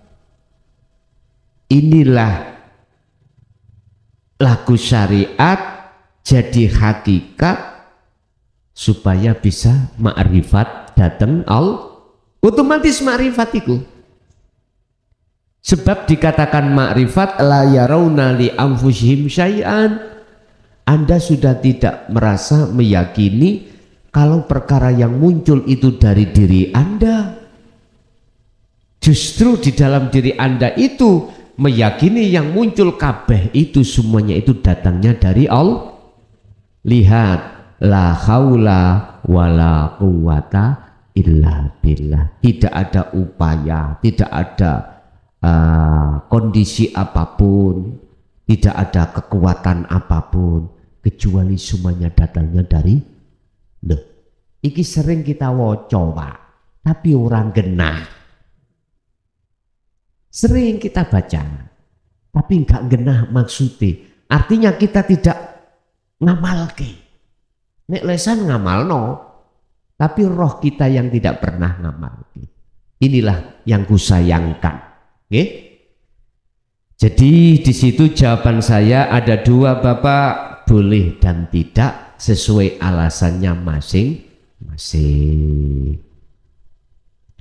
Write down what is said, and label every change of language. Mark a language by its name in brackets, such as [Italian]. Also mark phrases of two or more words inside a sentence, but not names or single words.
[Indonesian] Inilah laku syariat jadi hakikat supaya bisa ma'rifat datang Allah. Otomatis ma'rifat itu. Sebab dikatakan ma'rifat [Arabic] لا يرون لأنفسهم شيئا. [Indonesian] Anda sudah tidak merasa meyakini kalau perkara yang muncul itu dari diri Anda. Justru di dalam diri Anda itu meyakini yang muncul kabeh itu semuanya itu datangnya dari Allah. Lihat, [Arabic] لا حول ولا قوة إلا بالله. [Indonesian] Tidak ada upaya, tidak ada kondisi apapun, tidak ada kekuatan apapun, kecuali semuanya datangnya dari loh. [Javanese] Iki sering kita woco, Pak, tapi orang genah. [Indonesian] Sering kita baca, tapi enggak genah maksudnya. Artinya kita tidak ngamalke. [Javanese] Nek lesan ngamalno, [Indonesian] tapi roh kita yang tidak pernah ngamalke. Inilah yang kusayangkan. Okay? Jadi di situ jawaban saya ada dua, Bapak, boleh dan tidak sesuai alasannya masing-masing.